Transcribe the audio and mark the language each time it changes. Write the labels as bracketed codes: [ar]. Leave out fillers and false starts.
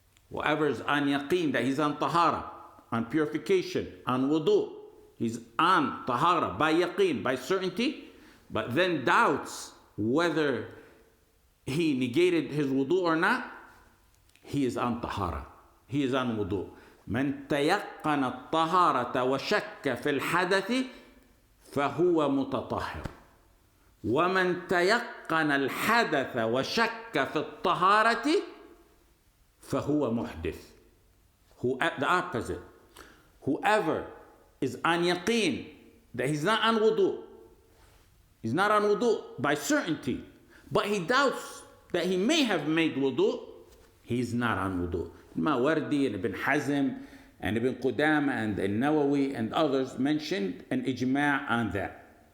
[en] Whoever is on yaqeen that he's on tahara, on purification, on wudu, he's on tahara by yaqeen, by certainty, but then doubts whether he negated his wudu or not, he is on tahara, he is on wudu. [ar] من تيقن الطهارة وشك في الحدث فهو متطهر. ومن تيقن الحدث وشك في الطهارة فهو محدث. [en] The opposite. Whoever is on yaqeen that he's not on wudu, he's not on wudu by certainty, but he doubts that he may have made wudu, he's not on wudu. Mawardi and Ibn Hazm and Ibn Qudama and An-Nawawi and others mentioned an ijma' on that.